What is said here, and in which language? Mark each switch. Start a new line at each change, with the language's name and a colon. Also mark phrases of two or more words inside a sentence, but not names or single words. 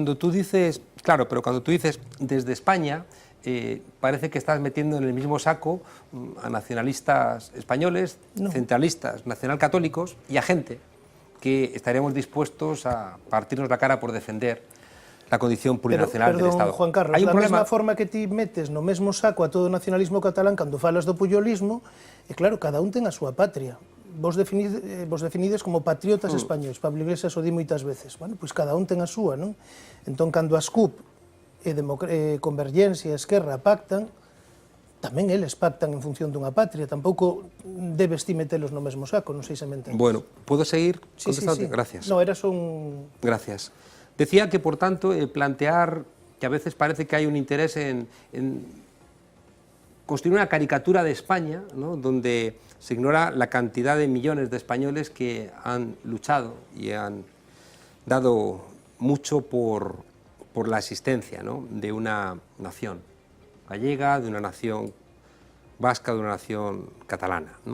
Spanish: Cuando tú dices, claro, pero cuando tú dices desde España, parece que estás metiendo en el mismo saco a nacionalistas españoles, centralistas, nacionalcatólicos y a gente que estaríamos dispuestos a partirnos la cara por defender la condición plurinacional del Estado. Juan Carlos,
Galician: Hai un da problema... mesma forma que ti metes no mesmo saco a todo o nacionalismo catalán cando falas do puyolismo, e claro, cada un ten a súa patria. Vos definides como patriotas españoles, Pablo Iglesias o di moitas veces. Bueno, pois cada un ten a súa, non? Entón, cando as CUP e Convergencia e Esquerra pactan, tamén eles pactan en función dunha patria, tampouco debes ti metelos no mesmo saco, non sei se me entendes.
Spanish: Bueno, ¿puedo seguir contestando? Sí. Gracias.
Galician: No, era só un...
Spanish: Gracias. Decía que, por tanto, plantear que a veces parece que hay un interés en construir una caricatura de España, ¿no?, donde se ignora la cantidad de millones de españoles que han luchado y han dado mucho por la existencia, ¿no?, de una nación gallega, de una nación vasca, de una nación catalana, ¿no?